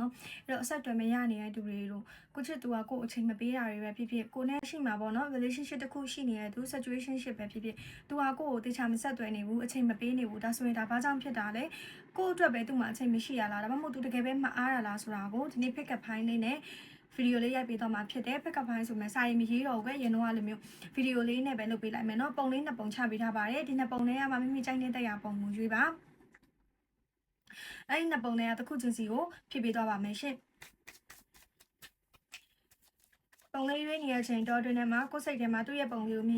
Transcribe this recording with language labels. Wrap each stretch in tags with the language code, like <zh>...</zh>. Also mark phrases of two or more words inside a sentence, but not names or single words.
<my>နော်အဲ့တော့အဆက်အသွယ်မရနေတဲ့သူတွေတို့ကိုချစ်သူကကိုယ်အချိန်မပေးတာတွေပဲဖြစ်ဖြစ်ကိုနဲ့ရှိမှာပေါ့နော် relationship တစ်ခုရှိနေတဲ့သူ situationship ပဲဖြစ်ဖြစ်သူကကိုယ့်ကိုတေ ချာမဆက်သွယ်နေဘူးအချိန်မပေးနေဘူးဒါဆိုရင်ဒါဘာကြောင့်ဖြစ်တာလဲကိုယ့်အတွက်ပဲသူ့မှာအချိန်မရှိရလားဒါမှမဟုတ်သူတကယ်ပဲမအားတာလားဆိုတာကိုဒီနေ့</my> <en>pick up</en> <my>ဖိုင်းလေးနဲ့ဗီဒီယိုလေးရိုက်ပေးတော့မှာဖြစ်တယ်</my> <en>pick up</en> <my>ဖိုင်းဆိုမှစာရေးမရေးတော့ဘူးရင်တော့ကလိုမျိုးဗီဒီယိုလေးနဲ့ပဲလုပ်ပေးလိုက်မယ်เนาะပုံလေးနှစ်ပုံချပေးထားပါတယ်ဒီနှစ်ပုံလေးကမှမိမိကြိုက်တဲ့တရားပုံကိုရွေးပါအဲ့ဒီနှစ်ပုံလေးကတစ်ခုချင်းစီကိုဖြည့်ပေးသွားပါမယ်ရှင်ပုံလေးရွေးနေတဲ့အချိန်တော့တွင်ထဲမှာကိုယ်စိတ်ထဲမှာသူ့ရဲ့ပုံလေးကိုမြင်</my>